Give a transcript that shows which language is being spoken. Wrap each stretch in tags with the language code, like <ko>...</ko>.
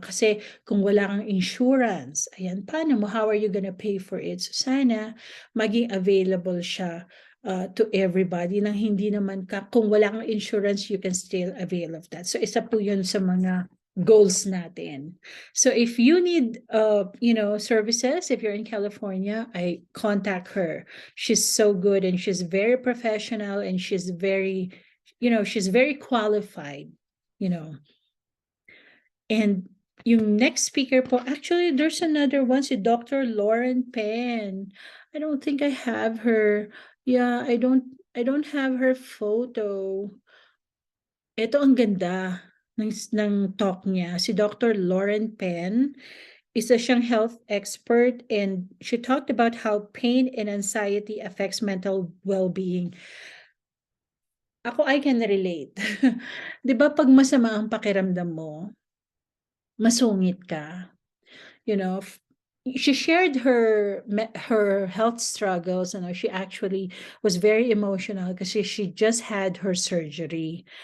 <tl>Kasi kung wala kang insurance, ayan, paano mo,</tl> <en>how are you gonna pay for it?</en> <tl>So sana maging available siya to everybody, nang hindi naman kung wala kang insurance,</tl> <en>you can still avail of that.</en> <tl>So isa po yun sa mga goals natin.</tl> <en>So if you need services, if you're in California, I contact her. She's so good and she's very professional and she's very qualified, And</en> <tl>yung next speaker po,</tl> <en>actually there's another one, si Dr. Lauren Penn. I don't think I have her. Yeah, I don't have her photo.</en> <tl>Ito ang ganda ng talk niya. Si Dr.</tl> <en>Lauren Penn,</en> <tl>isa siyang</tl> <en>health expert, and she talked about how pain and anxiety affects mental well-being. Ako, I can relate.</en> <tl>'Di ba pag masama ang pakiramdam mo, masungit ka,</tl> <en>she shared her health struggles, and she actually was very emotional kasi she just had her surgery.</en>